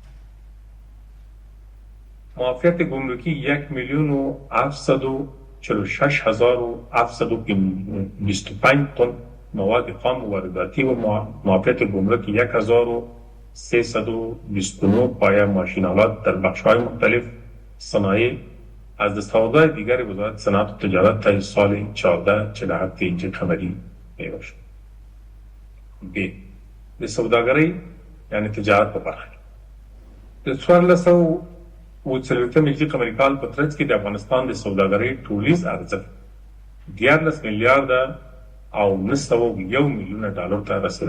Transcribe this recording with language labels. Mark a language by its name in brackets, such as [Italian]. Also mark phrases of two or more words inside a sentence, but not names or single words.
[Persian] معافیت گمرکی 1,746,725 تن مواد خام وارداتی و معافیت گمرک 1,329 پایه ماشین‌آلات در بخش‌های مختلف صنایع از دستاوردهای دیگر وزارت صنعت و تجارت تا سال 1447 هجری قمری میباشد. ب. [Pashto] د سوداګرۍ یعنی تجارت په برخه کې د 1440 هجری قمري کال په ترڅ کې د افغانستان د سوداګرۍ ټولیز ارزښت 14 میلیارده او 901 میلیونه ډالر ته رسیدل.